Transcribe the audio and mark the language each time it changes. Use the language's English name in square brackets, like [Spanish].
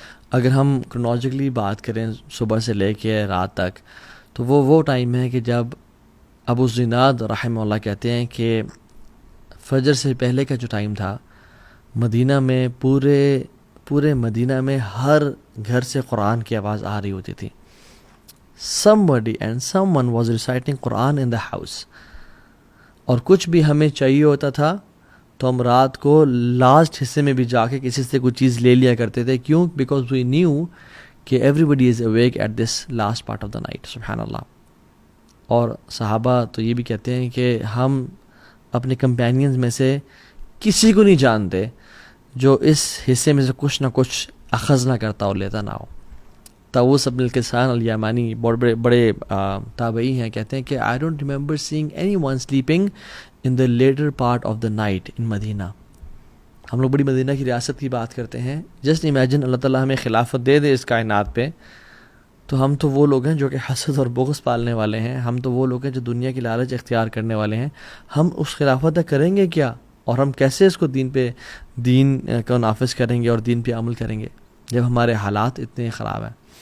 [Urdu] اگر ہم کرونالوجیکلی بات کریں صبح سے لے کے رات تک، تو وہ ٹائم ہے کہ جب ابو زناد رحمہ اللہ کہتے ہیں کہ فجر سے پہلے کا جو ٹائم تھا، مدینہ میں پورے مدینہ میں ہر گھر سے قرآن کی آواز آ رہی ہوتی تھی. [English] somebody and someone was reciting Quran in the house. [Urdu] اور کچھ بھی ہمیں چاہیے ہوتا تھا تو ہم رات کو لاسٹ حصے میں بھی جا کے کسی سے کوئی چیز لے لیا کرتے تھے. [English] کیوں؟ Because we knew کہ everybody is awake at this last part of the night. [Urdu] سبحان اللہ. اور صحابہ تو یہ بھی کہتے ہیں کہ ہم اپنے کمپینینز میں سے کسی کو نہیں جانتے جو اس حصے میں سے کچھ نہ کچھ اخذ نہ کرتا اور لیتا نہ ہو. [English] طاووس بن الکیسان الیمانی [Urdu] بڑے تابعی ہیں، کہتے ہیں کہ [English] I don't remember seeing anyone sleeping in the later part of the night in Madinah. [Urdu] ہم لوگ بڑی مدینہ کی ریاست کی بات کرتے ہیں. [English] just imagine [Urdu] اللہ تعالیٰ ہمیں خلافت دے دے اس کائنات پہ، تو ہم تو وہ لوگ ہیں جو کہ حسد اور بغض پالنے والے ہیں. ہم تو وہ لوگ ہیں جو دنیا کی لالچ اختیار کرنے والے ہیں. ہم اس خلافت کریں گے کیا، اور ہم کیسے اس کو دین کو نافذ کریں گے اور دین پہ عمل کریں گے جب ہمارے حالات اتنے خراب ہیں.